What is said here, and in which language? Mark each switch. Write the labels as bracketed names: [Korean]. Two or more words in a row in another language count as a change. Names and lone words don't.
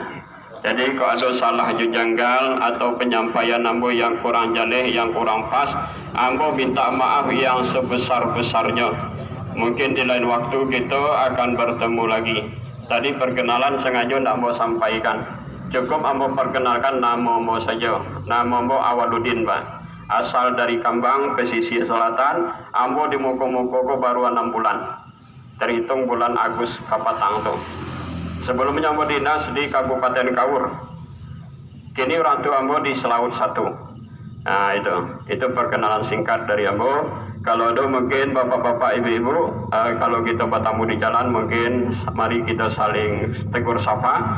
[Indonesian] Jadi kalau ada salah janggal atau penyampaian ambo yang kurang jaleh, yang kurang pas, ambo minta maaf yang sebesar-besarnya. Mungkin di lain waktu kita akan bertemu lagi. Tadi perkenalan sengaja tidak mau sampaikan. Cukup ambo perkenalkan nama ambo saja. Nama ambo Awaludin Pak. Asal dari Kambang, pesisir selatan. Ambo di Moko-Moko baru 6 bulan. Terhitung bulan Agustus kapatang tuh. Sebelumnya ambo dinas di Kabupaten Kaur. Kini orang tua ambo di Selaut 1. Nah itu perkenalan singkat dari ambo. Kalau ada mungkin bapak-bapak ibu-ibu, kalau kita bertemu di jalan mungkin mari kita saling tegur sapa.